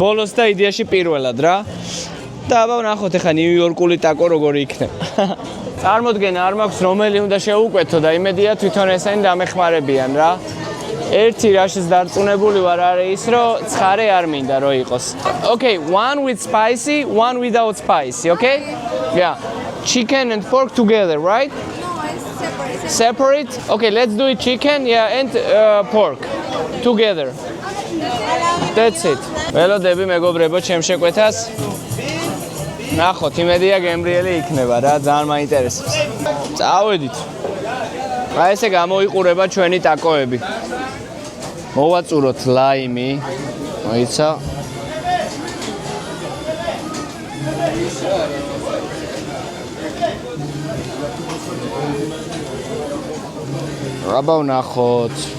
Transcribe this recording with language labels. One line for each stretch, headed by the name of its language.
Georgian: ბოლოს და იდეაში პირველად რა. და აბა ვნახოთ ახლა ნიუ-იორკული ტაკო როგორი იქნება. წარმოდგენა არ მაქვს რომელი უნდა შეუკვეთო და იმედია თვითონ ესენი დამეხმარებიან რა. ერთი რაშიც დარწმუნებული ვარ არის ის რომ ცხარე არ მინდა რომ იყოს.
English: Okay, one with spicy, one without spicy, okay? Yeah. Chicken and pork together, right? No, it's separate. Separate? Okay, let's do it chicken, yeah, and pork together. That's it.
Georgian: ველოდები მეგობრებო ჩემ შეკვეთას. ნახოთ, იმედია გემრიელი იქნება რა, ძალიან მაინტერესებს. წავედით. აი ესე გამოიყურება ჩვენი ტაკოები. მოვაწუროთ ლაიმი. მოიცა. აბა ვნახოთ.